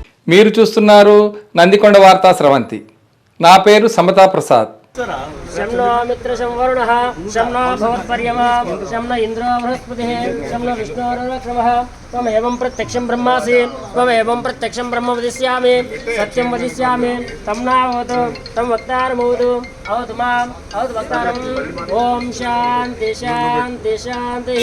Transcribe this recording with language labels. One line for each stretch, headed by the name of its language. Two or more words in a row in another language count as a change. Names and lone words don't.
Telugu: మీరు చూస్తున్నారు నందికొండ వార్తా స్రవంతి. నా పేరు సమతా ప్రసాద్.
Sanskrit: शम्नो मित्र संवरुणः शम्नो भवत्पर्यमा शम्न इन्द्रो बृहस्पतिः शम्नो विष्णुरुरक्षमः त्वमेवं प्रत्यक्षं ब्रह्मासि त्वमेवं प्रत्यक्षं ब्रह्म वदिष्यामि सत्यं वदिष्यामि तं नावतु तं वक्तारमवतु अवतु माम् अवतु वक्तारम् ॐ शान्ति शान्ति शान्तिः